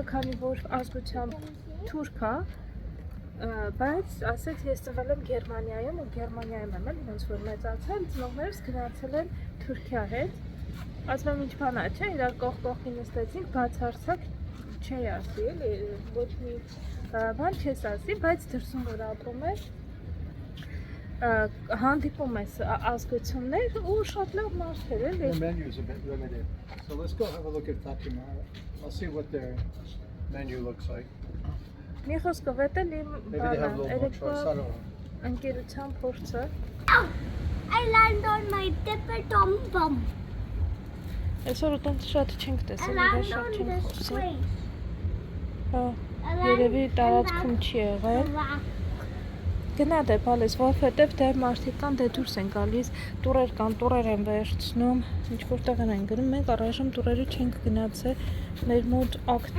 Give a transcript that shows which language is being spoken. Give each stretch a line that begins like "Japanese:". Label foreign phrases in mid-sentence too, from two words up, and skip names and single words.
Armenian: քանի որ ազգությամբ թուրք է, բայց ասեց ես ծնվել եմ Գերմանիայում ու Գերմանիայում եմ էլ ոնց որ մեծացել, ծնողներս գնացել են Թուրքիա հետ, ասում եմ ինչ բան է, չէ, իրար կողքի նստեցինք, բացարձակ չի ասի, էլի ոչ մի բան չես ասի, բայց դրսում որ ապրում ես, հանդիպում ես ազգություններ ու շատ լավ մարդեր էլի։
English: The menu is a bit limited, so let's go have a look at Fatima. I'll see what their menu looks like.
Armenian: Մի խոսքով էդ էլ իմ
English: Maybe they have a little more choice, I don't know.
Armenian: ընկերության փորձը։
English: I land on my tipper tom bum.
Armenian: Այսօր ուտենց շատ չենք
English: I
Armenian: տեսել,
English: land
Armenian: շատ
English: on
Armenian: չենք
English: this
Armenian: խոսել։
English: place.
Armenian: Երևի տարածքում չի եղել։ Գնա դե բալես, որովհետև դեռ մարդիկ կան, դե դուրս են գալիս, տուրեր կան, տուրեր են վերցնում, ինչ որտեղ են գնում, մենք առայժմ տուրերը չենք գնացել, մեր մոտ ակտիվ